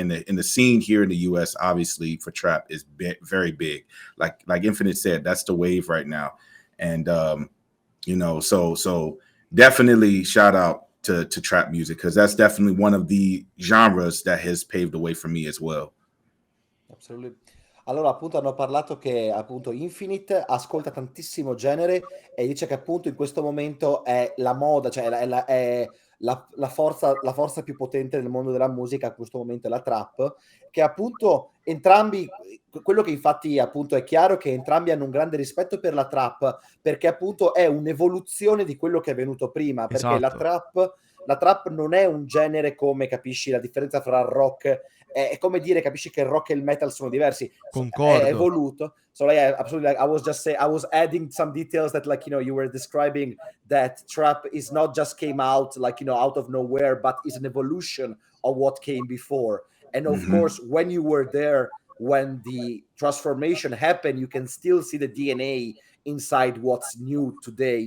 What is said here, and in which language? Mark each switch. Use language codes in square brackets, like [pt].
[en] And the scene here in the U.S. obviously for trap is very big. Like Infinite said, that's the wave right now, and you know, so definitely shout out to trap music, because that's definitely one of the genres that has paved the way for me as well. [it] Assolutamente. Allora, appunto, hanno parlato che appunto Infinite ascolta tantissimo genere e dice che appunto in questo momento è la moda, cioè è la forza più potente nel mondo della musica. A questo momento è la trap, che appunto entrambi, quello che infatti appunto è chiaro, che entrambi hanno un grande rispetto per la trap, perché appunto è un'evoluzione di quello che è venuto prima, perché Esatto. la trap non è un genere, come capisci la differenza fra il rock, è come dire, capisci che il rock e il metal sono diversi. Concordo. [en] È evoluto. So yeah, absolutely. Like, I was adding some details that, like, you know, you were describing that trap is not just came out, like, you know, out of nowhere, but is an evolution of what came before. And of course, when you were there, when the transformation happened, you can still see the DNA inside what's new today.